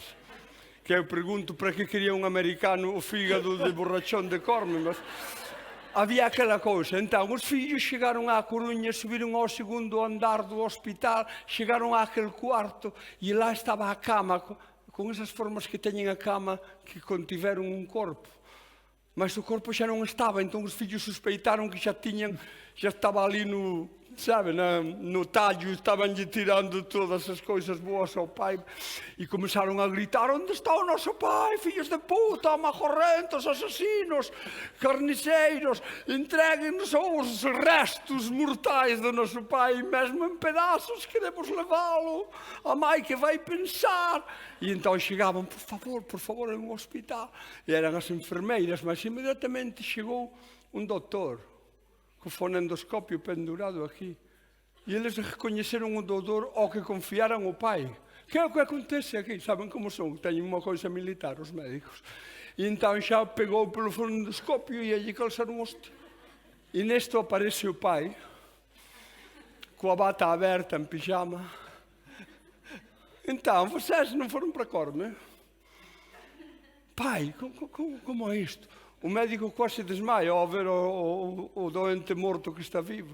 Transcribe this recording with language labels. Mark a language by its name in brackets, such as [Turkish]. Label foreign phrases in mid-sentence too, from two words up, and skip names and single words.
[Portuguese] Que eu pergunto para que queria um americano o fígado de borrachón de Corme, mas havia aquela coisa. Então, os filhos chegaram à Coruña, subiram ao 2º andar do hospital, chegaram àquele quarto e lá estava a cama, com essas formas que têm a cama que contiveram um corpo. [Galician] Mas o corpo xa non estaba, entón os fillos suspeitaron que xa estaba ali no tallo, estabanlle tirando todas as coisas boas ao pai e começaron a gritar, onde está o noso pai, fillos de puta, majorrentos, asasinos, carniceiros, entreguenos os restos mortais do noso pai, [Portuguese] mesmo em pedaços, queremos levá-lo, a mãe que vai pensar. E então chegavam, por favor, [Galician] en un hospital. E eran as enfermeiras, mas imediatamente chegou un doutor, co fonendoscopio pendurado aquí. E eles recoñeceron o doutor ao que confiaran o pai. Que é o que acontece aquí? Saben como son? Teñen unha coisa militar os médicos. E entón xa pegou polo fonendoscopio e allí calzaron hostia. [Portuguese] E nisto aparece o pai, com a bata aberta, em pijama. Então, vocês não foram para Corme? Pai, como é isto? O médico quase desmaia ao ver o doente morto que está vivo.